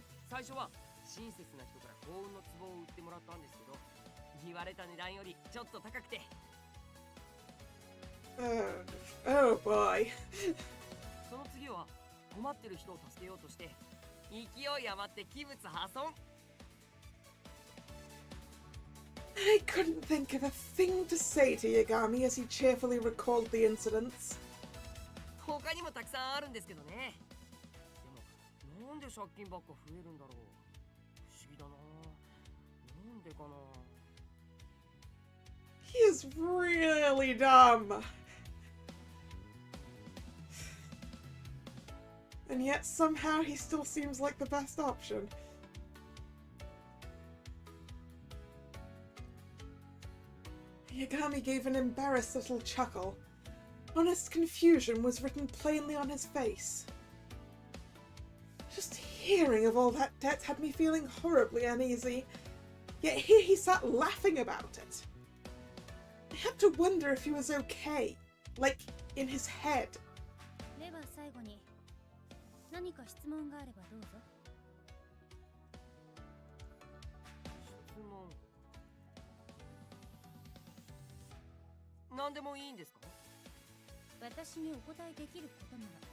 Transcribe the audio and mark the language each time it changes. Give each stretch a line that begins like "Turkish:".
Japanese: 最初は親切な人から幸運の壺を売ってもらったんですけど、言われた値段よりちょっと高くて。
English: Oh boy.
Japanese: その次は困ってる人を助けようとして勢い余って器物破損。
English: I couldn't think of a thing to say to Yagami as he cheerfully recalled the incidents.
Japanese: 他にもたくさんあるんですけどね。でもなんで借金ばっか増えるんだろう。不思議だな。なんでかな。
English: He is really dumb. And yet somehow he still seems like the best option. Yagami gave an embarrassed little chuckle. Honest confusion was written plainly on his face. Just hearing of all that debt had me feeling horribly uneasy, yet here he sat laughing about it. I had to wonder if he was okay, like, in his head.
Japanese: では最後に何か質問があればどうぞ。質問何でもいいんですか？私にお答えできることな